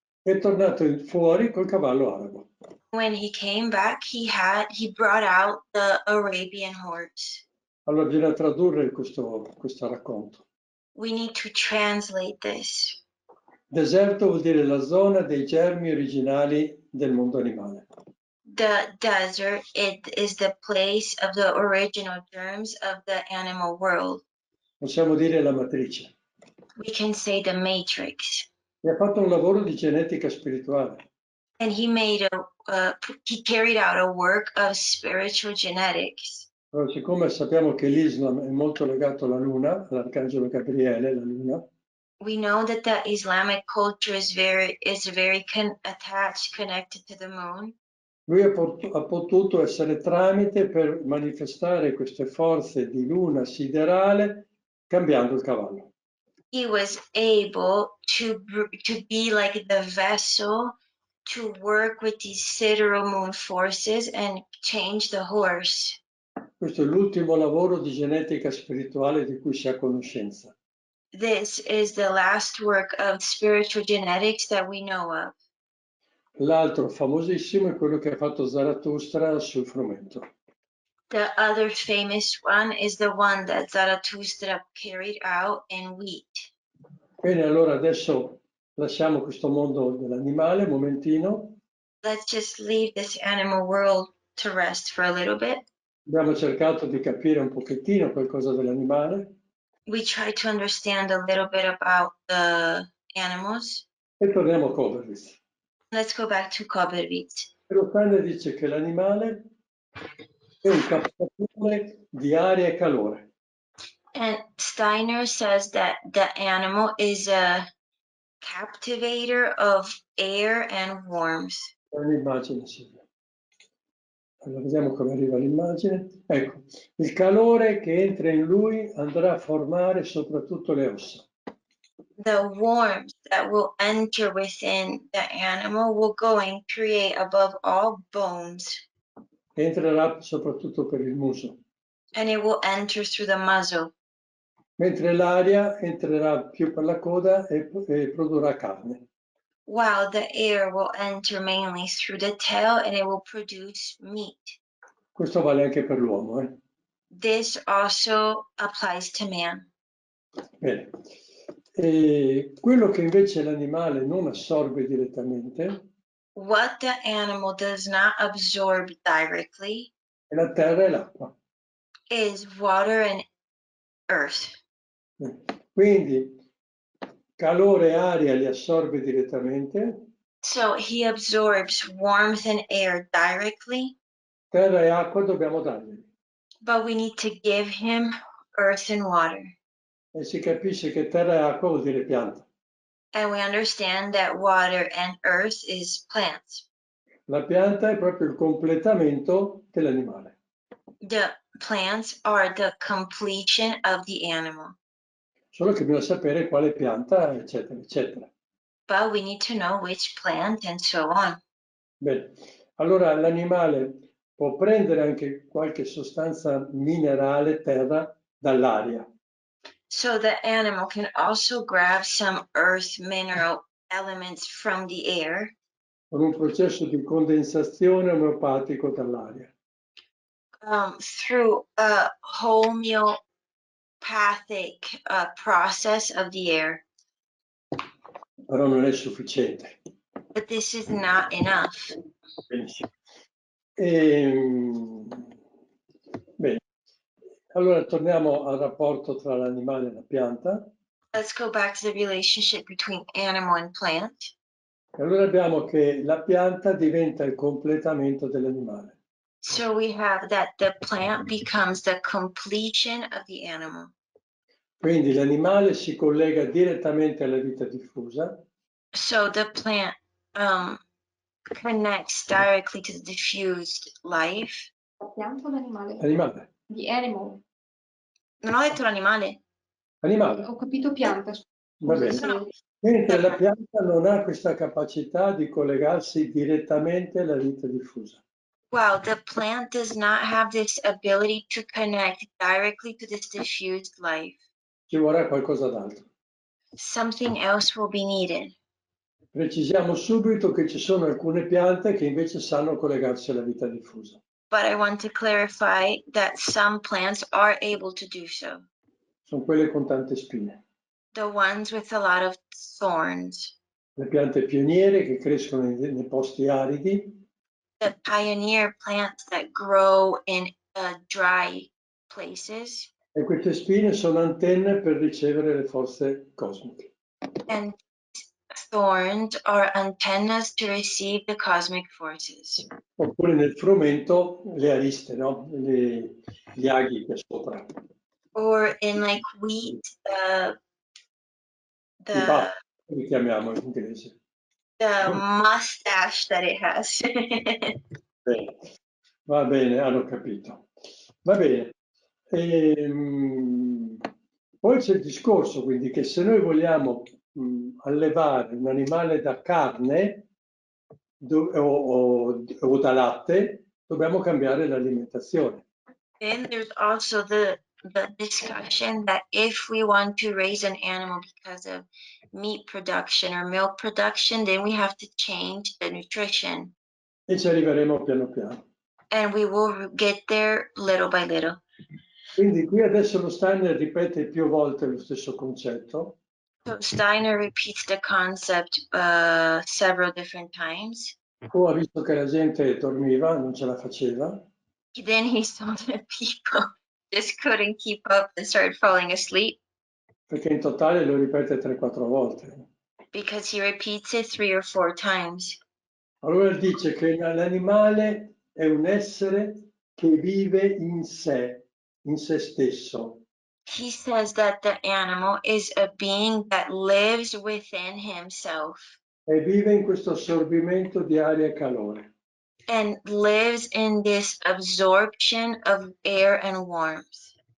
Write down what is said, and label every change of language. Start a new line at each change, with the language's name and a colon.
Italian: È tornato fuori col cavallo arabo.
English: When he came back, he brought out the Arabian horse.
Italian: Allora bisogna tradurre questo racconto.
English: We need to translate this.
Italian: Deserto vuol dire la zona dei germi originali del mondo animale.
English: The desert, it is the place of the original germs of the animal world.
Italian: Possiamo dire la matrice.
English: We can say the matrix.
Italian: E ha fatto un lavoro di genetica spirituale.
English: And he he carried out a work of spiritual genetics.
Italian: Allora, siccome sappiamo che l'Islam è molto legato alla Luna, all'Arcangelo Gabriele, la Luna,
English: We know that the Islamic culture is very attached, connected to the moon.
Italian: lui ha potuto essere tramite per manifestare queste forze di luna siderale cambiando il cavallo.
English: He was able to be like the vessel to work with these sidereal moon forces and change the horse.
Italian: Questo è l'ultimo lavoro di genetica spirituale di cui si ha conoscenza.
English: this is the last work of spiritual genetics that we know of.
Italian: L'altro famosissimo è quello che ha fatto Zarathustra sul frumento.
English: The other famous one is the one that Zarathustra carried out in wheat.
Italian: Bene, allora adesso lasciamo questo mondo dell'animale un momentino.
English: Let's just leave this animal world to rest for a little bit.
Italian: Abbiamo cercato di capire un pochettino qualcosa dell'animale
English: We try to understand a little bit about the animals.
Italian: e torniamo a Koberwitz.
English: Let's go back to Koberwitz.
Italian: Steiner dice che l'animale è un captatore di aria e calore.
English: And Steiner says that the animal is a captivator of air and warmth.
Italian: Un'immagine, Silvia. Allora, vediamo come arriva l'immagine. Ecco, il calore che entra in lui andrà a formare soprattutto le ossa.
English: The warmth that will enter within the animal will go and create above all bones,
Italian: Entrerà soprattutto per il muso,
English: and it will enter through the muzzle,
Italian: mentre l'aria entrerà più per la coda e produrrà carne.
English: while the air will enter mainly through the tail and it will produce meat.
Italian: Questo vale anche per l'uomo.
English: This also applies to man.
Italian: Bene. E quello che invece l'animale non assorbe direttamente
English: What the animal does not absorb directly
Italian: è la terra e l'acqua.
English: is water and earth.
Italian: Quindi calore e aria li assorbe direttamente,
English: So he absorbs warmth and air directly,
Italian: terra e acqua dobbiamo dargli.
English: but we need to give him earth and water.
Italian: E si capisce che terra e acqua vuol dire pianta.
English: And we understand that water and earth is plants.
Italian: La pianta è proprio il completamento dell'animale.
English: The plants are the completion of the animal,
Italian: Solo che bisogna sapere quale pianta, eccetera, eccetera.
English: but we need to know which plant and so on.
Italian: Bene, allora l'animale può prendere anche qualche sostanza minerale, terra, dall'aria.
English: So the animal can also grab some earth mineral elements from the air
Italian: Con un processo di condensazione omeopatico dall'aria.
English: through a homeopathic process of the air.
Italian: Però non è sufficiente.
English: But this is not enough.
Italian: Benissimo. Bene, allora torniamo al rapporto tra l'animale e la pianta.
English: Let's go back to the relationship between animal and plant.
Italian: E allora abbiamo che la pianta diventa il completamento dell'animale.
English: So we have that the plant becomes the completion of the animal.
Italian: Quindi l'animale si collega direttamente alla vita diffusa.
English: So the plant connects directly to the diffused life.
Italian: La pianta o l'animale? Animale.
English: The animal.
Italian: Non ho detto l'animale. Animale. Ho capito pianta. Va bene. Scusa se- Mentre la pianta non ha questa capacità di collegarsi direttamente alla vita diffusa.
English: Wow, the plant does not have this ability to connect directly to this diffused life.
Italian: Ci vorrà qualcosa d'altro.
English: Something else will be needed.
Italian: Precisiamo subito che ci sono alcune piante che invece sanno collegarsi alla vita diffusa.
English: But I want to clarify that some plants are able to do so.
Italian: Sono quelle con tante spine.
English: The ones with a lot of thorns.
Italian: Le piante pioniere che crescono nei posti aridi.
English: The pioneer plants that grow in dry places.
Italian: E queste spine sono antenne per ricevere le forze cosmiche.
English: And thorns are antennas to receive the cosmic forces.
Italian: Oppure nel frumento le ariste, no? Gli aghi che sopra.
English: Or in like wheat,
Italian: I baffi, li chiamiamo in inglese.
English: the mustache that it has.
Italian: Bene. Va bene, hanno capito. Va bene. Poi c'è il discorso, quindi, che se noi vogliamo allevare un animale da carne o da latte, dobbiamo cambiare l'alimentazione.
English: Then there's also the the discussion that if we want to raise an animal because of meat production or milk production, then we have to change the nutrition.
Italian: E ci arriveremo piano piano.
English: And we will get there little by little.
Italian: Quindi qui adesso lo Steiner ripete più volte lo stesso concetto.
English: So Steiner repeats the concept several different times.
Italian: Ha visto che la gente dormiva, non ce la faceva.
English: Then he saw that people just couldn't keep up and started falling asleep.
Italian: Perché in totale lo ripete 3-4 volte.
English: Because he repeats it 3 or 4 times.
Italian: Allora dice che l'animale è un essere che vive in sé stesso.
English: He says that the animal is a being that lives within himself
Italian: E vive in questo assorbimento di aria e calore.
English: and lives in this absorption of air and warmth.